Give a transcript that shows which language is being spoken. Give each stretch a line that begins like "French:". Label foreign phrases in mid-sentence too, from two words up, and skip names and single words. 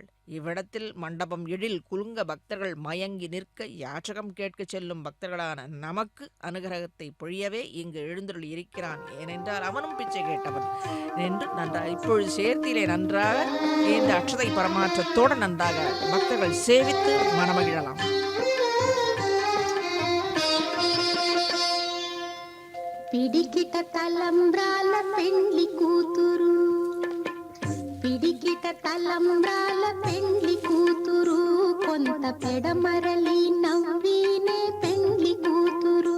Tamil: இவ்விடத்தில் மண்டபம் எழில் குலுங்க பக்தர்கள் மயங்கி நிற்க யாச்சகம் கேட்க செல்லும் பக்தர்களான நமக்கு அனுகிரகத்தை பொழியவே இங்கு எழுந்தருள் இருக்கிறான். ஏனென்றால் அவனும் பிச்சை கேட்டவன் என்று நன்றாக இப்பொழுது சேர்த்திலே நன்றாக இந்த அட்சதை பரமாற்றத்தோடு நன்றாக பக்தர்கள் சேவித்து மனமகிழலாம்.
Telugu: పిడికిట తలంబ్రాల పెండ్లి కూతురు, పిడికిట తలంబ్రాల పెండ్లి కూతురు, కొంత పెడమరలి నవ్వినే పెండ్లి కూతురు.